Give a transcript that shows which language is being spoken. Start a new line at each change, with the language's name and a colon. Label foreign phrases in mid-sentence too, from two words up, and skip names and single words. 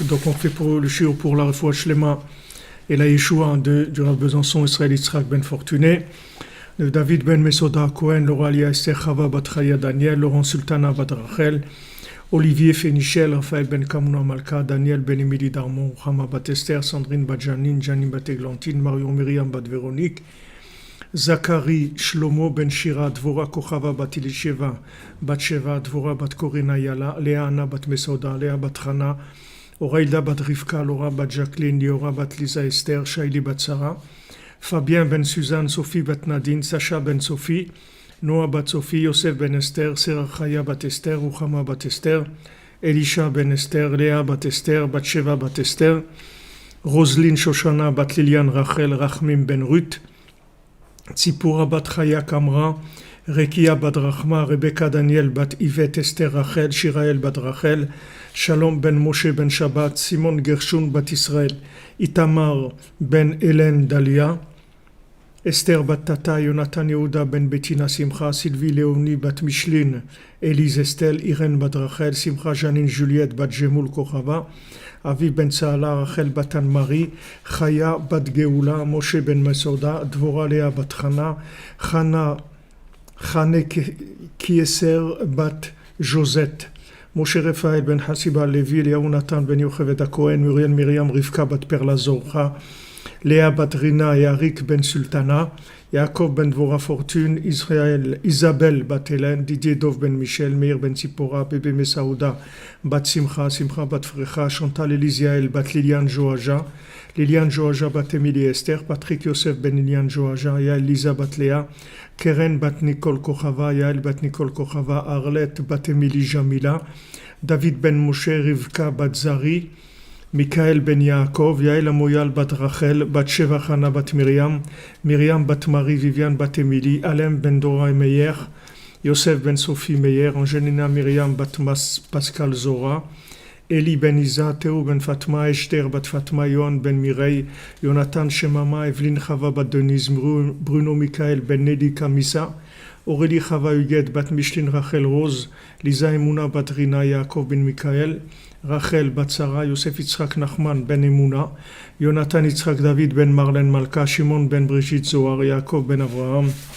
French: Donc on fait pour le shiur pour la
Hebrew: refoua shlema
French: et la Yeshua du Rav Besançon Israël Yitzhak ben Fortuné, de David ben Mesoda Cohen, Laura Lia Esther Chava bat Chaya Daniel, Laurent Sultana bat Rachel, Olivier Fénichel, Raphaël ben Kamuna Malka, Daniel ben Emily Darmon, Rama bat Esther, Sandrine bat Janine, Janine bat Eglantine, Marion Myriam bat Véronique, Zachary Shlomo ben Shira, Dvora Kochava bat Ilisheva, bat Sheva, Dvora bat Korina Yala, Léa Anna bat Mesoda, Léa bat Rana, Oraïda bat Rivka, Laura bat Jacqueline, Liora bat Lisa Esther, Shaili bat Sarah, Fabien ben Suzanne, Sophie bat Nadine, Sacha ben Sophie, Noah bat Sophie, Yosef ben Esther, Serachaya bat Esther, Ruchama bat Esther, Elisha ben Esther, Léa bat Esther, bat Sheva bat Esther, Roselyne Shoshana bat Liliane Rachel, Rachmim ben Ruth, Tzipora bat Chaya Kamra, Rekia bat Rachma, Rebecca Daniel bat Yvette Esther Rachel, Shirael bat Rachel, Shalom ben Moshe ben Shabbat, Simon Gershon bat Israël, Itamar ben Hélène Dalia, Esther bat Tata, Jonathan Yehuda ben Bettina Simcha, Sylvie Léonie bat Micheline, Élise Estelle, Irène bat Rachel, Simcha Janine Juliette bat Jemoul Kochava, Aviv ben Saala, Rachel bat Anne-Marie, Chaya bat Geoula, Moshe ben Mesoda, Dvora Léa bat Chana, Chane Kieser bat Josette, Moshe Raphaël ben Hasiba Levi, Eliyahu Nathan ben Yocheved HaKohen, Muriel Miriam Rivka bat Perla Zorcha, Léa bat Rina et Arik ben Sultana, Yaakov ben Dvora Fortune, Israël, Isabelle bat Hélène, Didier Dov ben Michel, Meir ben Tzipora, Bébé Mesaouda bat Simcha, Simcha bat Frecha, Chantal Elisiael bat Liliane Joaja, Liliane Joaja bat Émilie Esther, Patrick Yosef ben Liliane Joaja, Yael Lisa bat Léa, Keren bat Nicole Kochava, Yael bat Nicole Kochava, Arlette bat Émilie Jamila, David ben Moshe, Rivka bat Zari, Michael ben Yaakov, Yael Amoyal bat Rachel, bat Sheva Chana bat Myriam, Myriam bat Marie, Viviane bat Émilie, Alem ben Dora Meyer, Yosef ben Sophie Meyer, Angelina Myriam bat Pascal Zora, Eli ben Isa, Théo ben Fatma, Esther bat Fatma, Yohan ben Mireille, Jonathan Shemama, Evelyne Chava bat Denise, Bruno Michael ben Nelly Kamisa, Aurélie Chava Huguette bat Micheline Rachel Rose, Lisa Emouna bat Rina Yaakov ben Michael, Rachel bat Sarah, Yosef Yitzhak Nachman ben Emouna, Jonathan Yitzhak David ben Marlène Malka, Shimon ben Brigitte Zohar, Yaakov ben Abraham.